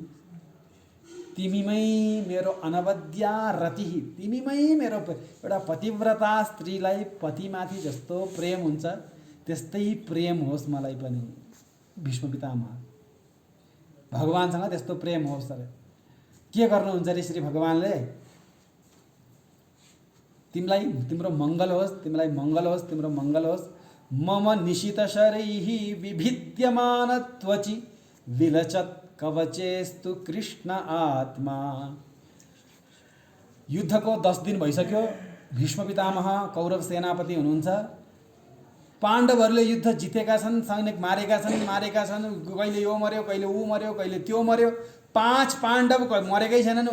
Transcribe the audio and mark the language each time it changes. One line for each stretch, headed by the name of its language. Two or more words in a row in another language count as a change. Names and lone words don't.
Nepali: तिमीमै मेरो अनवद्या रति, तिमीमै मेरो एउटा पतिव्रता स्त्रीलाई पतिमाथि जस्तो प्रेम हुन्छ त्यस्तै प्रेम होस् मलाई पनि। भीष्म पितामह भगवान्सँग त्यस्तो प्रेम होस् अरे। के गर्नुहुन्छ अरे श्री भगवान्ले? तिमीलाई तिम्रो मङ्गल होस्, तिमीलाई मङ्गल होस्, तिम्रो मङ्गल होस्।
Sanskrit: मम निशित शरैः विभिद्यमान त्वचि विलचत् कवचेस्तु कृष्ण आत्मा।
Nepali: युद्धको 10 दिन भइसक्यो। भीष्म पितामह कौरव सेनापति हुनुहुन्छ। पाण्डवहरूले युद्ध जितेका छन्, सैनिक मारेका छन्। कहिले यो मर्यो, कहिले ऊ मर्यो, कहिले त्यो मर्यो। 5 पाण्डव मरेकै छैनन्।